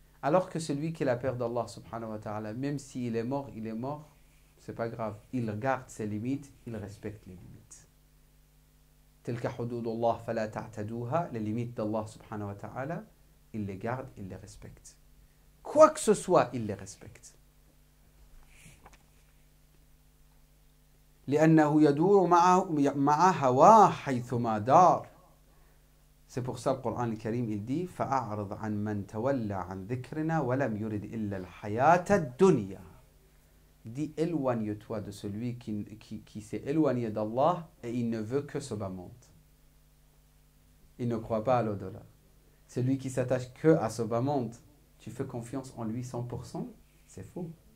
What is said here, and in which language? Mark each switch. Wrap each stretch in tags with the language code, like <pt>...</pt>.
<fr>Alors que celui qui a la peur d'Allah subhanahu wa ta'ala, même s'il est mort, c'est pas grave. Il garde ses limites, il respecte les limites.</fr> <ar>تلك حدود الله فلا تعتدوها,</ar> <fr>les limites d'Allah subhanahu wa ta'ala, il les garde, il les respecte. Quoi que ce soit, il les respecte.</fr> <ar>لأنه يدور مع هواه حيثما دار.</ar> <fr>C'est pour ça le Coran al-Karim il dit</fr> <ar>فأعرض عن من تولى عن ذكرنا ولم يرد إلا الحياة الدنيا.</ar> <fr>Il dit éloigne-toi de celui qui s'est éloigné d'Allah et il ne veut que ce bas monde. Il ne croit pas à l'au-delà. Celui qui s'attache que à ce bas monde, tu fais confiance en lui 100%, c'est faux.</fr>